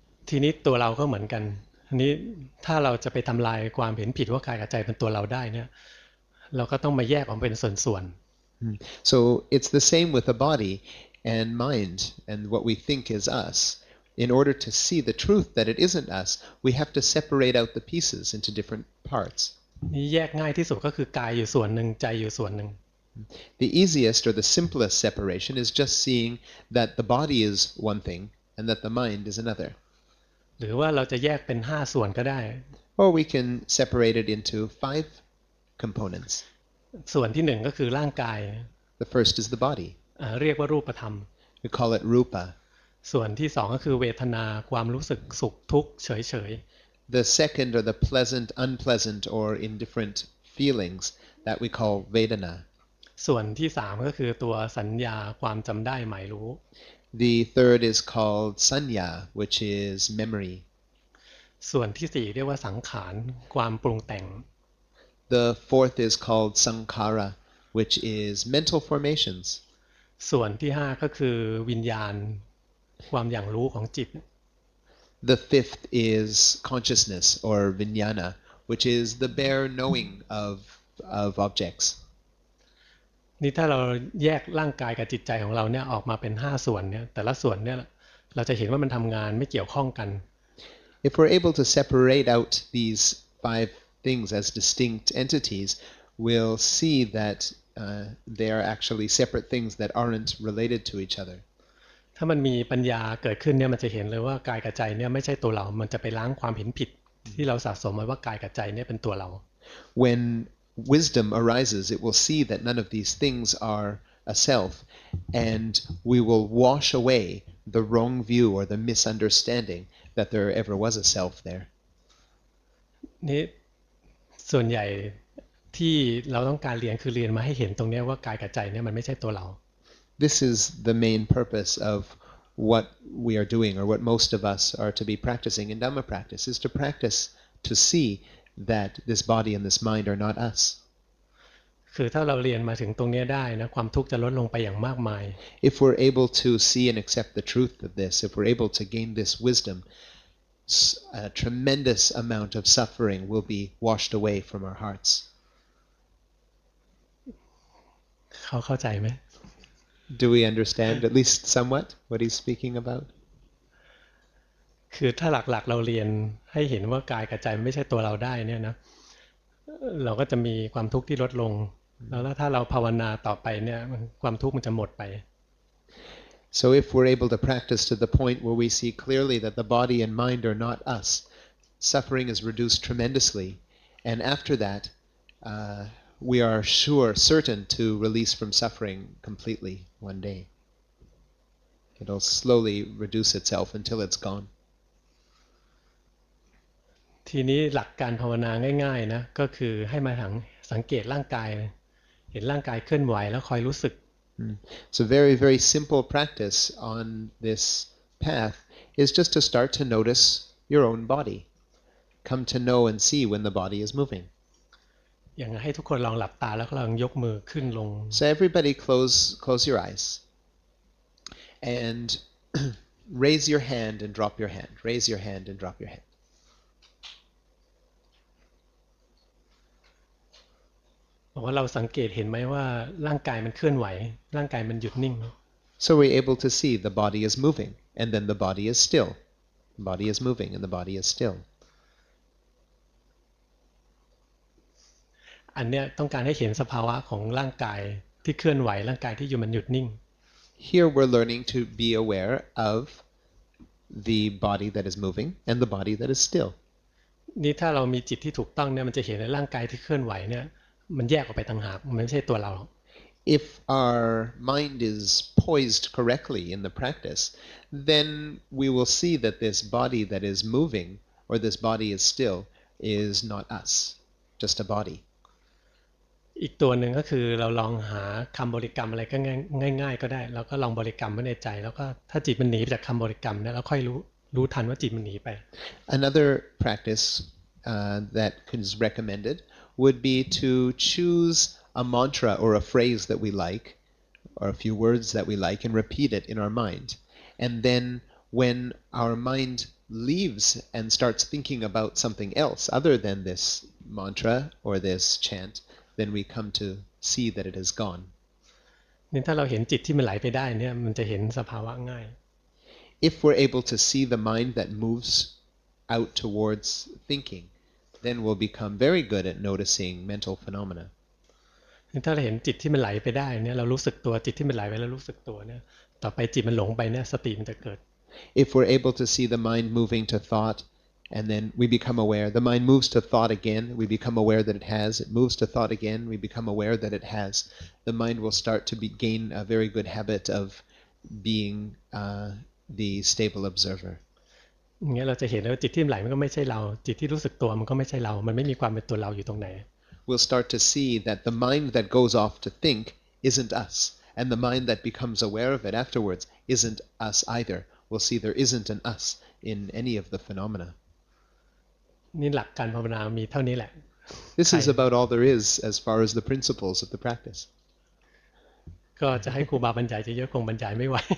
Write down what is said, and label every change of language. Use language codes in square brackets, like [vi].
[th] ทีนี้ตัวเราก็เหมือนกันทีนี้ถ้าเราจะไปทำลายความเห็นผิดว่ากายกับใจเป็นตัวเราได้เนี่ยเราก็ต้องมาแยกออกเป็นส่วน [en] So it's the same with the body and mind and what we think is us. In order to see the truth that it isn't us, we have to separate out the pieces into different parts. [th] ๆนี่แยกง่ายที่สุดก็คือกายอยู่ส่วนหนึ่งใจอยู่ส่วนหนึ่ง [en] The easiest or the simplest separation is just seeing that the body is one thing and that the mind is another. [th] หรือว่าเราจะแยกเป็น5ส่วนก็ได้ [en] Or we can separate it into 5 components. [th] ส่วนที่1ก็คือร่างกาย [en] The first is the body. [th] เรียกว่ารูปธรรม [en] We call it rupa. [th] ส่วนที่2ก็คือเวทนาความรู้สึกสุขทุกข์เฉย [en] The second are the pleasant, unpleasant, or indifferent feelings that we call vedana. [th] ๆส่วนที่3ก็คือตัวสัญญาความจำได้หมายรู้ [en] The third is called sanya, which is memory. [th] ส่วนที่4เรียกว่าสังขารความปรุงแต่ง [en] The fourth is called sankhara, which is mental formations. [th] ส่วนที่5ก็คือวิญญาณความอย่างรู้ของจิต [en] The fifth is consciousness or vijnana, which is the bare knowing of objects. [th] นี่ถ้าเราแยกร่างกายกับจิตใจของเราเนี่ยออกมาเป็น5ส่วนเนี่ยแต่ละส่วนเนี่ยเราจะเห็นว่ามันทำงานไม่เกี่ยวข้องกัน [en] If we're able to separate out these 5 things as distinct entities, we'll see that they are actually separate things that aren't related to each other. [th] ถ้ามันมีปัญญาเกิดขึ้นเนี่ยมันจะเห็นเลยว่ากายกับใจเนี่ยไม่ใช่ตัวเรา มันจะไปล้างความเห็นผิดที่เราสะสมไว้ว่ากายกับใจเนี่ยเป็นตัวเรา [en] When wisdom arises, it will see that none of these things are a self, and we will wash away the wrong view or the misunderstanding that there ever was a self there. [th] นี่ส่วนใหญ่ที่เราต้องการเรียนคือเรียนมาให้เห็นตรงนี้ว่ากายกับใจเนี่ยมันไม่ใช่ตัวเรา [en] This is the main purpose of what we are doing, or what most of us are to be practicing in Dhamma practice, is to practice to see that this body and this mind are not us. [th] คือถ้าเราเรียนมาถึงตรงนี้ได้นะความทุกข์จะลดลงไปอย่างมากมาย [en] If we're able to see and accept the truth of this, if we're able to gain this wisdom, a tremendous amount of suffering will be washed away from our hearts. [th] เขาเข้าใจไหม [en] Do we understand at least somewhat what he's speaking about? [th] คือถ้าหลักๆเราเรียนให้เห็นว่ากายกับใจไม่ใช่ตัวเราได้เนี่ยนะเราก็จะมีความทุกข์ที่ลดลงแล้วถ้าเราภาวนาต่อไปเนี่ยความทุกข์มันจะหมดไป [en] So if we're able to practice to the point where we see clearly that the body and mind are not us, suffering is reduced tremendously, and after that we are certain to release from suffering completely one day. It'll slowly reduce itself until it's gone. [th] ทีนี้หลักการภาวนาง่ายๆนะก็คือให้มาสังเกตร่างกายเห็นร่างกายเคลื่อนไหวแล้วคอยรู้สึก [en] So very, very simple practice on this path is just to start to notice your own body. Come to know and see when the body is moving. [th] อย่างให้ทุกคนลองหลับตาแล้วก็ลองยกมือขึ้นลง [en] So everybody close your eyes and raise your hand and drop your hand. Raise your hand and drop your hand. โ [th] บอกว่าเราสังเกตเห็นไหมว่าร่างกายมันเคลื่อนไหวร่างกายมันหยุดนิ่ง [en] So we're able to see the body is moving, and then the body is still. The body is moving, and the body is still. [th] อันเนี้ยต้องการให้เห็นสภาวะของร่างกายที่เคลื่อนไหวร่างกายที่อยู่มันหยุดนิ่ง [en] Here we're learning to be aware of the body that is moving and the body that is still. [th] นี่ถ้าเรามีจิตที่ถูกต้องเนี่ยมันจะเห็นในร่างกายที่เคลื่อนไหวเนี่ยมันแยกออกไปต่างหากมันไม่ใช่ตัวเรา [en] If our mind is poised correctly in the practice, then we will see that this body that is moving, or this body is still, is not us, just a body. [th] อีกตัวหนึ่งก็คือเราลองหาคำบริกรรมอะไรก็ง่ายๆก็ได้เราก็ลองบริกรรมไว้ในใจแล้วก็ถ้าจิตมันหนีจากคำบริกรรมเนี่ยเราค่อยรู้ทันว่าจิตมันหนีไป [en] Another practice that is recommended would be to choose a mantra or a phrase that we like, or a few words that we like, and repeat it in our mind. And then when our mind leaves and starts thinking about something else other than this mantra or this chant, then we come to see that it is gone. [th] นี่ถ้าเราเห็นจิตที่มันไหลไปได้เนี่ยมันจะเห็นสภาวะง่าย [en] If we're able to see the mind that moves out towards thinking, then we'll become very good at noticing mental phenomena. [th] นี่ถ้าเราเห็นจิตที่มันไหลไปได้เนี่ยเรารู้สึกตัวจิตที่มันไหลไปแล้วรู้สึกตัวเนี่ยต่อไปจิตมันหลงไปเนี่ยสติมันจะเกิด [en] If we're able to see the mind moving to thought, and then we become aware, the mind moves to thought again, we become aware that it has, it moves to thought again, we become aware that it has, the mind will start to gain a very good habit of being the stable observer. [th] อย่างเงี้ยเราจะเห็นว่าจิตที่ไหลมันก็ไม่ใช่เราจิตที่รู้สึกตัวมันก็ไม่ใช่เรามันไม่มีความเป็นตัวเราอยู่ตรงไหน [en] We'll start to see that the mind that goes off to think isn't us, and the mind that becomes aware of it afterwards isn't us either. We'll see there isn't an us in any of the phenomena. [th] นี่หลักการภาวนามีเท่านี้แหละ [en] This is about all there is as far as the principles of the practice. [th] ก็จะให้ครูบาบรรยายเยอะๆคงบรรยายไม่ไหว